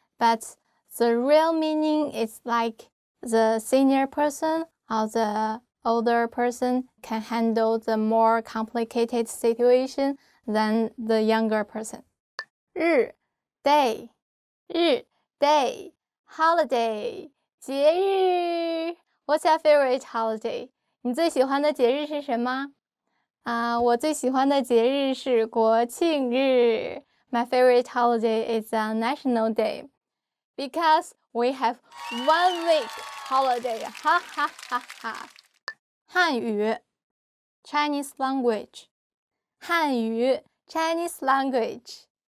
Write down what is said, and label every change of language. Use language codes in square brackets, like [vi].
[en] But the real meaning is like the senior person or the older person can handle the more complicated situation than the younger person. 日 day holiday 节日 What's your favorite holiday? [zh] 你最喜欢的节日是什么？我最喜欢的节日是国庆日。 [en] My favorite holiday is a national day because we have 1 week holiday. 哈哈哈哈。汉语 Chinese language. 汉语 Chinese language.